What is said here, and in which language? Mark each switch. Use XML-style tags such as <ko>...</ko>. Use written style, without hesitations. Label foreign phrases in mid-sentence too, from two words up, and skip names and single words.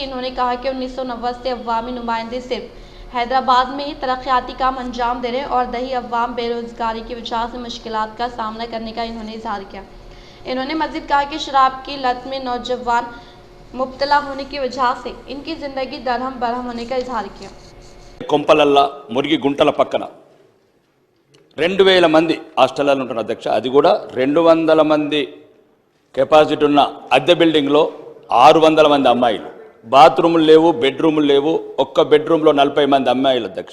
<ur>انہوں نے کہا کہ 1990 سے عوامی نمائندے صرف حیدرآباد میں ہی ترقیاتی کام انجام دے رہے ہیں اور دیہی عوام بے روزگاری کی وجہ سے مشکلات کا سامنا کرنے کا انہوں نے اظہار کیا۔ انہوں نے مزید کہا کہ شراب کی لت میں نوجوان مبتلا ہونے کی وجہ سے ان کی زندگی درہم برہم ہونے کا اظہار کیا۔</ur> <te>కొంపలల్ల మురిగి గుంటల పక్కన 2000 మంది హాస్టల్లో ఉంటారు అధ్యక్ష, అది కూడా 200 మంది కెపాసిటీ ఉన్న అద్దె బిల్డింగ్లో 600 మంది అమ్మాయిలు, బాత్రూములు లేవు, బెడ్రూములు లేవు, ఒక్క బెడ్రూమ్లో 40 మంది అమ్మాయిలు అధ్యక్ష।</te>